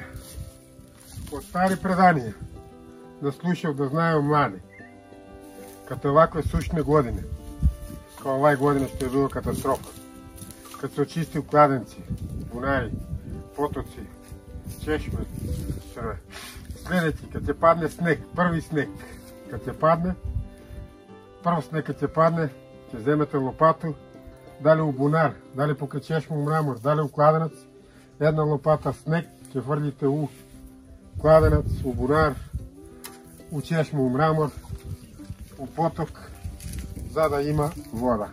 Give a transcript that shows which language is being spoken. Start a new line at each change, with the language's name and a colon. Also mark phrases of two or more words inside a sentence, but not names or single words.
Serbian: Од стари преданија, да слушав, да знаеу млади, като овакве сушне години, као овај година што е било катастрофа, kad se očistio kladenci, bunaри, potoci, češme, sve. Sljedeći, kad će padne sneg, prvi sneg, kad će padne, prvi sneg kad će padne, će vzemete lopatu, da li u bunar, da li pokraj češmu u mramor, da li u kladenac, jedna lopata sneg će vrljite u kladenac, u bunar, u češmu u mramor, u potok, zada ima voda.